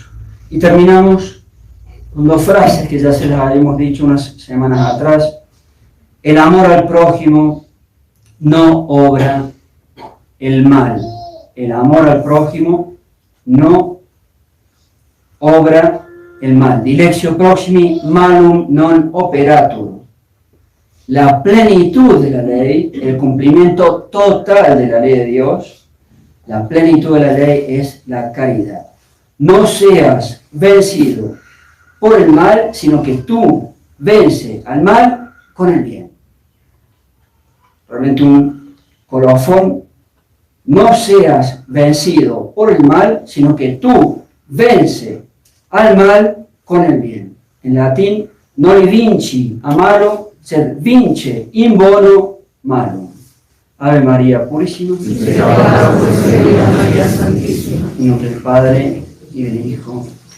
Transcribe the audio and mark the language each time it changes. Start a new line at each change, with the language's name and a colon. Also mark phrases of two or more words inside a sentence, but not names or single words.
Spanish: Y terminamos con 2 frases que ya se las habíamos dicho unas semanas atrás. El amor al prójimo no obra el mal. El amor al prójimo no obra el mal.
Latin: Dilectio proximi malum non operatur.
Spanish: La plenitud de la ley, el cumplimiento total de la ley de Dios, la plenitud de la ley es la caridad. No seas vencido por el mal, sino que tú vence al mal con el bien. Realmente un colofón. No seas vencido por el mal, sino que tú vence al mal con el bien. En latín,
Latin: non vinci a malo, sed vince in bono malum.
Spanish: Ave María Purísima. María Santísima. En nombre del Padre, y del Hijo,